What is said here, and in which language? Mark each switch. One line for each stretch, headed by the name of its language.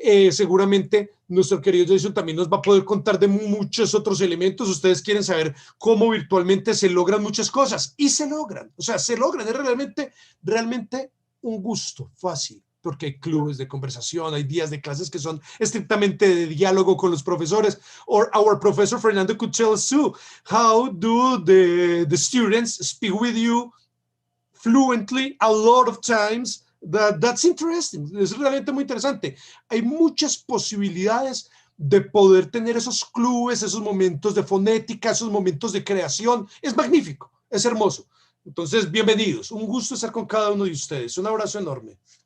Spanish: Seguramente nuestro querido Jason también nos va a poder contar de muchos otros elementos. Ustedes quieren saber cómo virtualmente se logran muchas cosas y se logran, o sea, se logran, es realmente un gusto fácil, porque hay clubes de conversación, hay días de clases que son estrictamente de diálogo con los profesores.
English: Or our professor Fernando could tell us too, how do the students speak with you fluently a lot of times. That's interesting,
Spanish: es realmente muy interesante. Hay muchas posibilidades de poder tener esos clubes, esos momentos de fonética, esos momentos de creación. Es magnífico, es hermoso. Entonces, bienvenidos. Un gusto estar con cada uno de ustedes. Un abrazo enorme.